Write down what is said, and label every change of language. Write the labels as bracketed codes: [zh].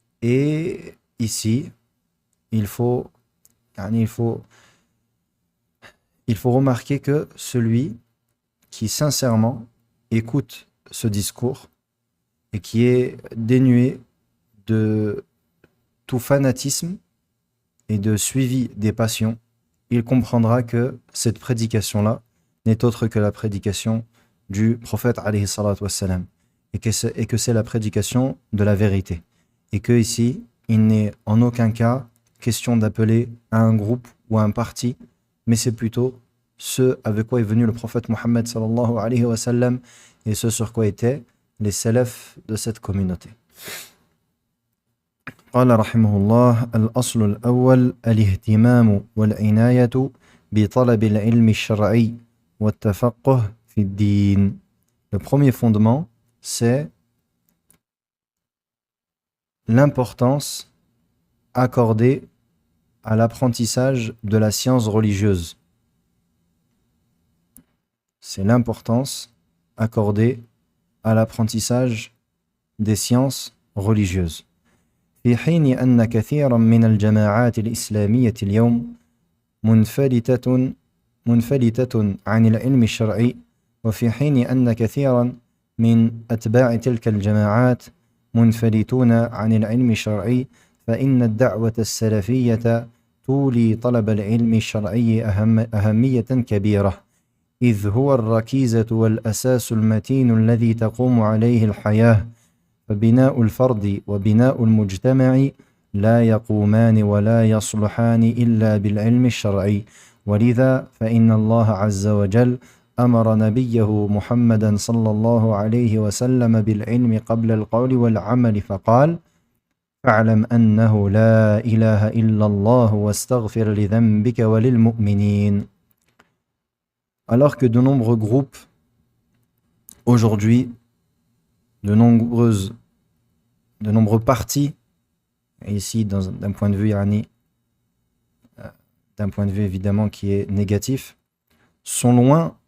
[fr] Et ici, il faut remarquer que celui qui sincèrement écoute ce discours et qui est dénué de tout fanatisme et de suivi des passions, il comprendra que cette prédication-là n'est autre que la prédication du prophète alayhi salatu wassalam, et que c'est la prédication de la vérité. Et que ici, il n'est en aucun cas question d'appeler à un groupe ou à un parti, mais c'est plutôt ce avec quoi est venu le prophète Mohammed sallallahu alayhi wa sallam et ce sur quoi étaient les salafs de cette communauté. [ar] قال رحمه الله الأصل الأول الاهتمام والعناية بطلب العلم الشرعي والتفقه في الدين. [fr] Le premier fondement, c'est l'importance accordée à l'apprentissage de la science religieuse. C'est l'importance accordée à l'apprentissage des sciences religieuses. [ar] في حين أن كثيرا من الجماعات الإسلامية اليوم منفلتة عن العلم الشرعي، وفي حين أن كثيرا من أتباع تلك الجماعات منفلتون عن العلم الشرعي، فإن الدعوة السلفية تولي طلب العلم الشرعي أهمية كبيرة، إذ هو الركيزة والأساس المتين الذي تقوم عليه الحياة، فبناء الفرد وبناء المجتمع لا يقومان ولا يصلحان إلا بالعلم الشرعي، ولذا فإن الله عز وجل أمر نبيه محمدا صلى الله عليه وسلم بالعلم قبل القول والعمل فقال فاعلم أنه لا إله إلا الله واستغفر لذنبك وللمؤمنين. [fr] Alors que de nombreux groupes aujourd'hui, de nombreux partis, et ici d'un point de vue évidemment qui est négatif, sont loin